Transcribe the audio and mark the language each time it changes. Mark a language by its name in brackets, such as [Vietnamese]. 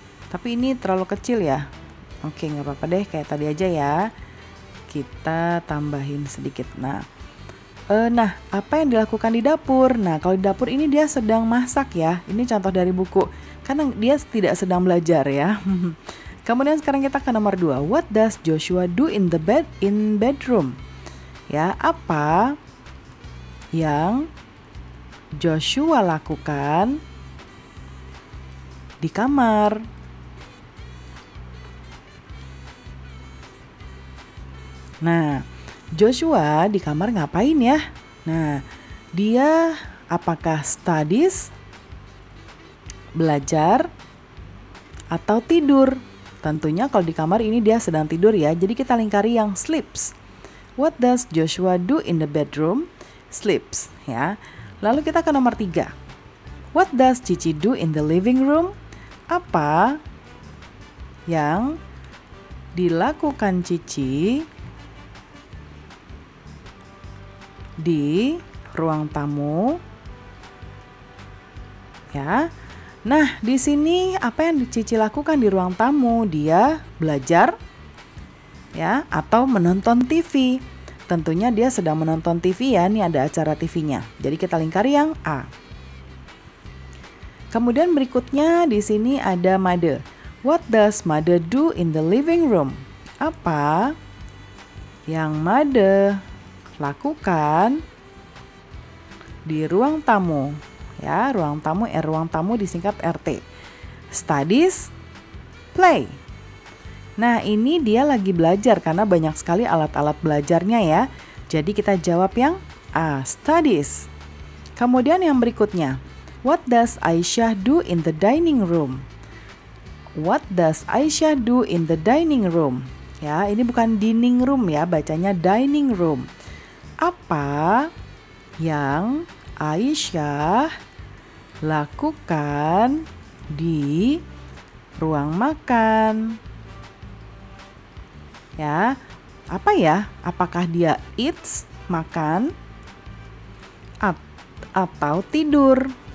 [Indonesian] Tapi ini terlalu kecil ya. Oke, nggak apa-apa deh, kayak tadi aja ya. Kita tambahin sedikit. Nah, apa yang dilakukan di dapur? Nah, kalau di dapur ini dia sedang masak ya. Ini contoh dari buku. Karena dia tidak sedang belajar ya. Kemudian sekarang kita ke nomor 2. [English] What does Joshua do in bedroom? [Indonesian] Ya, apa yang Joshua lakukan di kamar? Nah, Joshua di kamar ngapain ya? Nah, dia apakah [English] studies, [Indonesian] belajar, atau tidur? Tentunya kalau di kamar ini dia sedang tidur ya, jadi kita lingkari yang sleeps. [English] What does Joshua do in the bedroom? Sleeps [Indonesian] ya. Lalu kita ke nomor 3. [English] What does Cici do in the living room? [Indonesian] Apa yang dilakukan Cici di ruang tamu? Ya. Nah, di sini apa yang Cici lakukan di ruang tamu? Dia belajar ya atau menonton TV. Tentunya dia sedang menonton TV ya, ini ada acara TV-nya. Jadi kita lingkari yang A. Kemudian berikutnya di sini ada mother. [English] What does mother do in the living room? [Indonesian] Apa yang mother lakukan di ruang tamu? Ya, ruang tamu disingkat RT. [English] Studies, play. [Indonesian] Nah, ini dia lagi belajar karena banyak sekali alat-alat belajarnya ya. Jadi kita jawab yang A, studies. Kemudian yang berikutnya, [English] what does Aisyah do in the dining room? What does Aisyah do in the dining room? [Indonesian] Ya, ini bukan [English] dining room [Indonesian] ya, bacanya dining room. Apa yang Aisyah lakukan di ruang makan? Ya, apa ya? Apakah dia eats, makan, atau tidur?